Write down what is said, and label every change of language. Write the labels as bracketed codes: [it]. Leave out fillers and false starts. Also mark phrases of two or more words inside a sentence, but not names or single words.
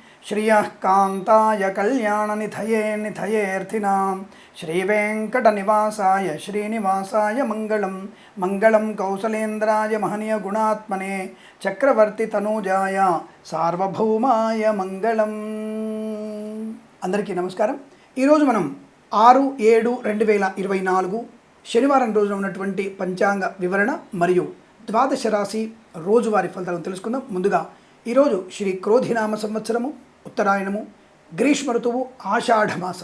[sa] श्रियः कान्ताय कल्याणनिधये निधयेऽर्थिनां श्रीवेङ्कटनिवासाय श्रीनिवासाय मङ्गलं मङ्गलं कौसलेन्द्राय महनीयगुणात्मने चक्रवर्तितनूजाय सार्वभौमाय मङ्गलम्। [te] అందరికీ నమస్కారం। ఈరోజు మనం 6/7/2024 శనివారం రోజున ఉన్నటువంటి పంచాంగ వివరణ మరియు ద్వాదశ రాశి రోజువారీ ఫలితాలను తెలుసుకుందాం। ముందుగా ఈరోజు శ్రీ క్రోధినామ సంవత్సరము ఉత్తరాయణము గ్రీష్మ ఋతువు ఆషాఢమాసం।